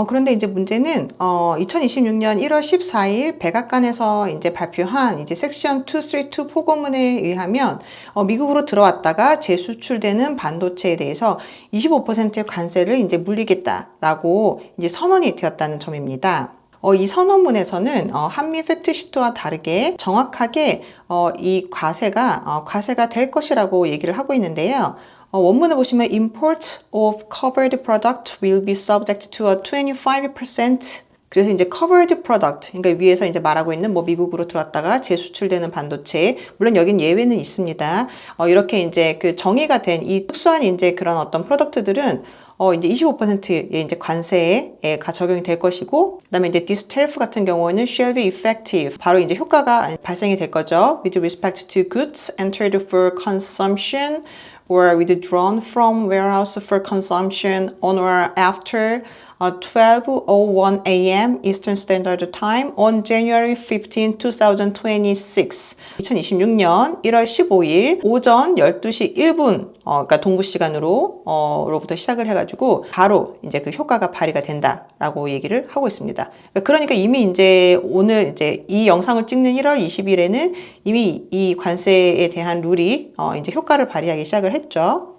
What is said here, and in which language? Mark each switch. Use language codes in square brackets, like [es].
[ko] 그런데 이제 문제는 2026년 1월 14일 백악관에서 이제 발표한 이제 섹션 232 포고문에 의하면 미국으로 들어왔다가 재수출되는 반도체에 대해서 25%의 관세를 이제 물리겠다라고 이제 선언이 되었다는 점입니다. 이 선언문에서는 한미 팩트시트와 다르게 정확하게 이 과세가 될 것이라고 얘기를 하고 있는데요. 원문을 보시면 [en] import of covered product will be subject to a 25%. [ko] 그래서 이제 covered product, 그러니까 위에서 이제 말하고 있는 뭐 미국으로 들어왔다가 재수출되는 반도체, 물론 여긴 예외는 있습니다. 이렇게 이제 그 정의가 된 이 특수한 이제 그런 어떤 프로덕트들은 이제 25%의 이제 관세가 적용이 될 것이고, 그다음에 이제 [en] this tariff [ko] 같은 경우에는 [en] shall be effective. [ko] 바로 이제 효과가 발생이 될 거죠. [en] With respect to goods entered for consumption or withdrawn from warehouse for consumption on or after 12:01 a.m. Eastern Standard Time on January 15, 2026. [ko] 2026년 1월 15일 오전 12시 1분, 그러니까 동부 시간으로 로부터 시작을 해가지고 바로 이제 그 효과가 발휘가 된다라고 얘기를 하고 있습니다. 그러니까 이미 이제 오늘 이제 이 영상을 찍는 1월 20일에는 이미 이 관세에 대한 룰이 이제 효과를 발휘하기 시작을 했죠.